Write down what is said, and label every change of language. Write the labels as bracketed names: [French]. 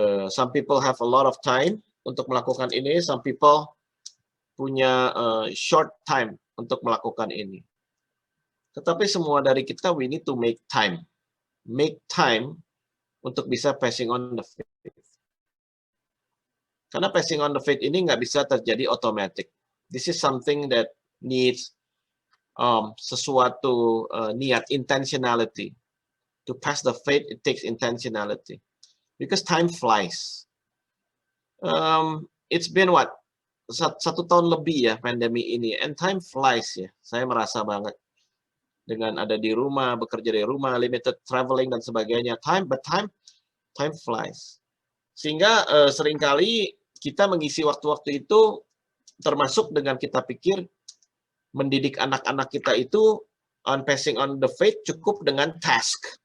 [English] Some people have a lot of time untuk melakukan ini, some people punya short time untuk melakukan ini. Tetapi semua dari kita, we need to make time. Make time untuk bisa passing on the faith. [Indonesian] Karena passing on the faith ini nggak bisa terjadi automatic. [English] This is something that needs sesuatu niat, intentionality. To pass the faith, it takes intentionality. Because time flies. It's been what? [Indonesian] satu tahun lebih ya pandemi ini, and time flies ya. Saya merasa banget dengan ada di rumah, bekerja dari rumah, limited traveling dan sebagainya. Time flies. Sehingga seringkali kita mengisi waktu-waktu itu termasuk dengan kita pikir mendidik anak-anak kita itu on passing on the faith cukup dengan task.